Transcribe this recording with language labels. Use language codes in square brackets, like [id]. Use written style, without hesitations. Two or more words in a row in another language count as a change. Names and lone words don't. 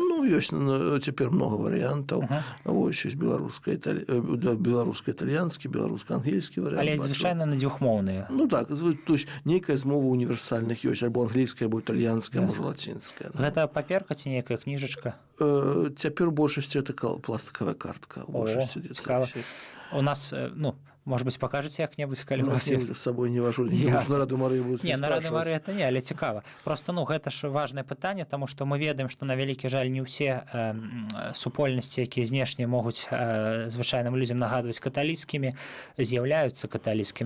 [be] Ну, ёсць цяпер много варыянтаў. Вось, ёсць беларуска-італьянскі, беларуска-ангельскі варыянт. Але звычайна на дзвюхмоўныя. Ну так, [ru] то есть [be] нейкая з мовы універсальных ёсць, альбо англійская, альбо італьянская, можа лацінская. Гэта паперка ці нейкая кніжачка? Цяпер у большасці это пластикавая картка. Цікава. У нас, ну, [ru] может быть, покажете [be] як-небудзь, калі у вас ёсць? З сабой не важу, на Раду Марыі будуць не спрашваць. На Раду Марыі это не, але цікава. Просто, ну, гэта ж важнае пытанне, таму што мы ведаем, што на вялікі жаль не ўсе супольнасці, якія знешне могуць звычайным людзям нагадваць каталіцкімі, з'яўляюцца каталіцкімі.